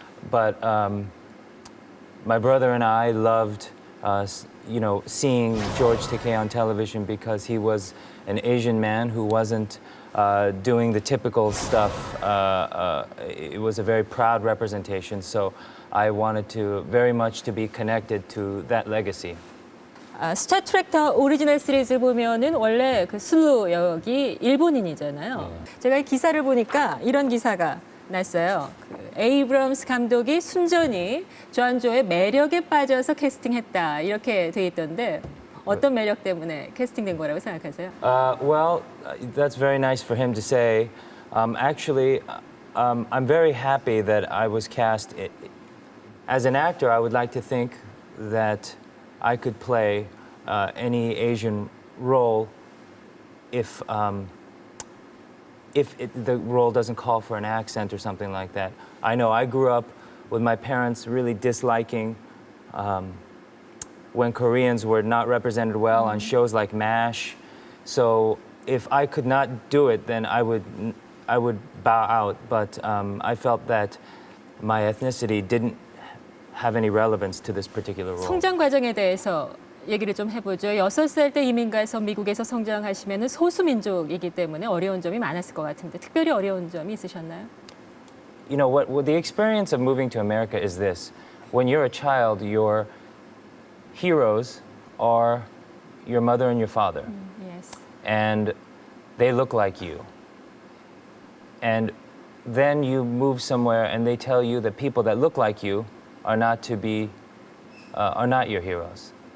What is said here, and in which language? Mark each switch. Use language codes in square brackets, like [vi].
[en] But my brother and I loved, seeing George Takei on television because he was an Asian man who wasn't doing the typical stuff. It was a very proud representation, so I wanted to very much to be connected to that legacy. [ko] 스타트랙 더 오리지널 시리즈 보면은 원래 그 슬루 역이 일본인이잖아요. 네. 제가 이 기사를 보니까 이런 기사가 났어요. 에이브럼스 감독이 순전히 존 조의 매력에 빠져서 캐스팅했다 이렇게 돼 있던데 어떤 매력 때문에 캐스팅된 거라고 생각하세요? [en] Well, that's very nice for him to say. Actually, I'm very happy that I was cast. As an actor, I would like to think that I could play any Asian role if the role doesn't call for an accent or something like that. I know I grew up with my parents really disliking when Koreans were not represented well on shows like MASH. So if I could not do it, then I would bow out. But I felt that my ethnicity didn't have any relevance to this particular role. [ko] 성장 과정에 대해서 얘기를 좀 해보죠. 6살 때 이민 가서 미국에서 성장하시면 소수민족이기 때문에 어려운 점이 많았을 것 같은데 특별히 어려운 점이 있으셨나요? [en] You know, what the experience of moving to America is this. When you're a child, your heroes are your mother and your father. Yes. And they look like you. And then you move somewhere and they tell you that people that look like you are not your heroes.